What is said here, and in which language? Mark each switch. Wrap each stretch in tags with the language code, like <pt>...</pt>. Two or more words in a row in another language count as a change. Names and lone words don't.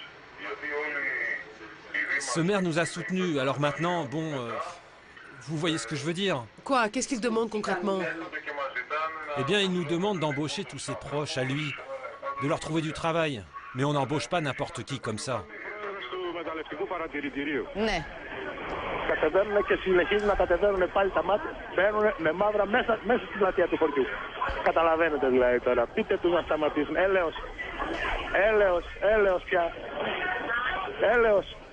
<fr>Ce maire nous a soutenus, alors maintenant, vous voyez ce que je veux dire. Quoi? Qu'est-ce qu'il demande concrètement? Eh bien, il nous demande d'embaucher tous ses proches à lui, de leur trouver du travail. Mais on n'embauche pas n'importe qui comme ça.</fr> <el>Ναι. Κατεβαίνουν και συνεχίζουν να κατεβαίνουν πάλι τα μάτια. Μπαίνουν με μαύρα μέσα στην πλατεία του χωριού. Καταλαβαίνετε δηλαδή τώρα. Πείτε τους να σταματήσουν. Έλεος πια. Έλεος.</el>